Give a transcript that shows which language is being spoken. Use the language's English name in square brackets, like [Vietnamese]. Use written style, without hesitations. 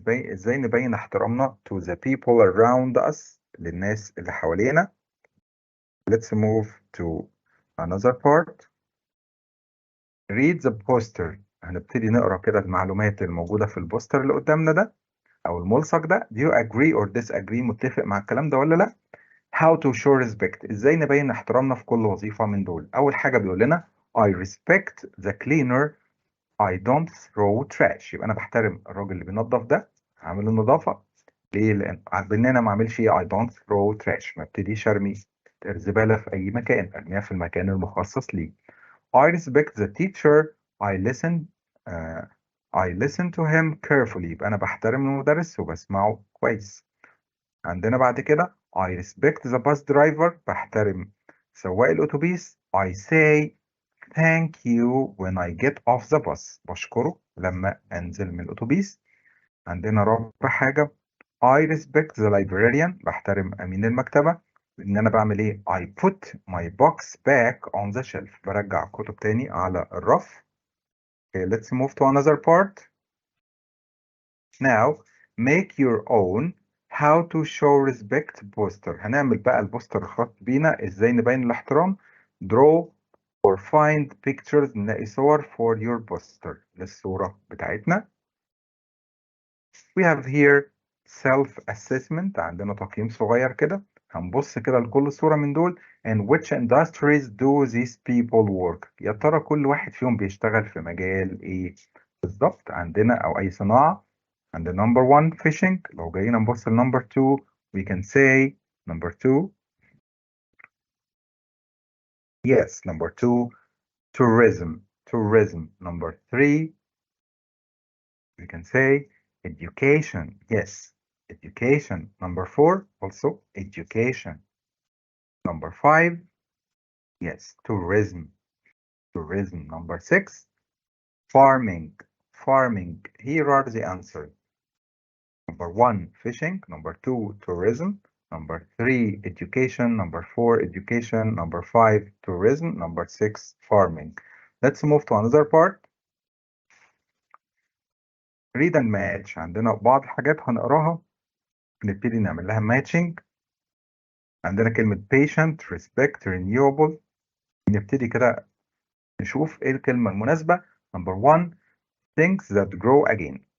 [Arabic] ازاي نبين احترامنا [English] to the people around us [Arabic] للناس اللي حوالينا. [English] Let's move to another part. Read the poster. [Arabic] هنبتدي نقرا كده المعلومات الموجودة في البوستر اللي قدامنا ده أو الملصق ده. [English] Do you agree or disagree؟ [Arabic] متفق مع الكلام ده ولا لأ؟ [English] How to show respect؟ [Arabic] إزاي نبين احترامنا في كل وظيفة من دول؟ أول حاجة بيقول لنا [English] I respect the cleaner I don't throw trash. [Arabic] يبقى أنا بحترم الراجل اللي بينظف ده، عامل النظافة. ليه؟ لأن أنا ما أعملش إيه؟ [English] I don't throw trash. [Arabic] ما ابتديش أرمي الزبالة في أي مكان، أرميها في المكان المخصص ليه. [English] I respect the teacher I listen uh, I listen to him carefully. [Arabic] يبقى أنا بحترم المدرس وبسمعه كويس. عندنا بعد كده [English] I respect the bus driver. [Arabic] بحترم سواق الأتوبيس. [English] I say thank you when I get off the bus. [Arabic] بشكره لما أنزل من الأتوبيس. عندنا رابع حاجة [English] I respect the librarian. [Arabic] بحترم أمين المكتبة. إن أنا بعمل إيه؟ [English] I put my books back on the shelf. [Arabic] برجع كتب تاني على الرف. [English] Okay, let's move to another part. Now make your own how to show respect poster. [Arabic] هنعمل بقى البوستر الخاص بينا ازاي نبين الاحترام. [English] Draw or find pictures. [Arabic] نلاقي صور [English] for your poster [Arabic] للصورة بتاعتنا. [English] We have here self assessment. [Arabic] عندنا تقييم صغير كده. هنبص كده لكل صورة من دول. [English] And which industries do these people work؟ [Arabic] يا ترى كل واحد فيهم بيشتغل في مجال ايه بالظبط عندنا او اي صناعة. [English] And the number one fishing. [Arabic] لو جايين نبص ل [English] number two we can say number two. Yes, number two tourism. Number three we can say education. Yes, education. Number four also education. Number five, yes, tourism. Number six, farming. Here are the answers. Number one, fishing. Number two, tourism. Number three, education. Number four, education. Number five, tourism. Number six, farming. Let's move to another part. Read and match. [Arabic] عندنا بعض الحاجات هنقراها نبتدي نعمل لها matching. عندنا كلمة patient, respect, renewable. نبتدي كده نشوف ايه الكلمة المناسبة. [English] Number one, things that grow again.